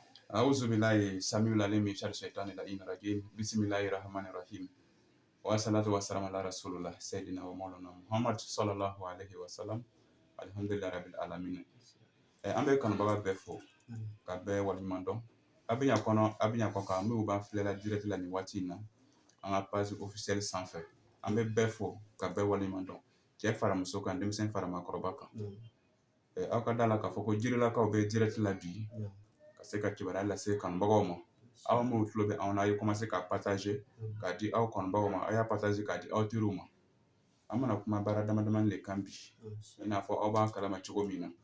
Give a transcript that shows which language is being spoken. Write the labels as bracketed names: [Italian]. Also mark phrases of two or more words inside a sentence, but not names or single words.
[Arabic] أعوذ بالله السميع العليم من شر الشيطان اللعين الرجيم بسم الله الرحمن الرحيم والصلاة والسلام على رسول الله سيدنا ومولانا محمد صلى الله عليه وسلم الحمد لله رب العالمين [Bambara] an bɛ kanubaga bɛɛ fo ka bɛɛ waleɲuman dɔn a bɛ ɲa kɔ kan minnu b'an filɛ la direct la nin waati in na an ka [French] page officielle [Bambara] sanfɛ an bɛ bɛɛ fo ka bɛɛ waleɲuman dɔn cɛ fara muso kan denmisɛn fara maakɔrɔba kan aw ka da la k'a fɔ ko jirilakaw bɛ direct la bi ka se ka kibaruya lase kanubagaw ma aw minnu tulo bɛ anw na a ye commencé ka partager k'a di aw kanubagaw ma a y'a partager k'a di aw teriw ma an bɛna kuma baara damadamani de kan bi i n'a fɔ aw b'an kalama cogo min na